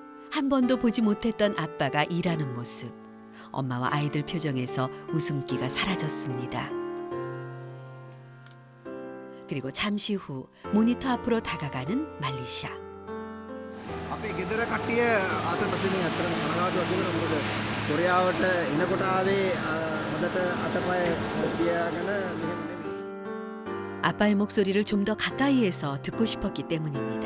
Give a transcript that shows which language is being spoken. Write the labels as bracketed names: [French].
[Korean] 한 번도 보지 못했던 아빠가 일하는 모습. 엄마와 아이들 표정에서 웃음기가 사라졌습니다. 그리고 잠시 후 모니터 앞으로 다가가는 말리샤. [Sinhala] අපේ ගෙදර කට්ටිය අත තසින් අතරම කනගාටුවක් තිබුණා මොකද කොරියාවට එනකොට ආවේ හොඳට අතපය තියාගෙන මෙහෙම නෙමෙයි. [Korean] 아빠의 목소리를 좀 더 가까이에서 듣고 싶었기 때문입니다.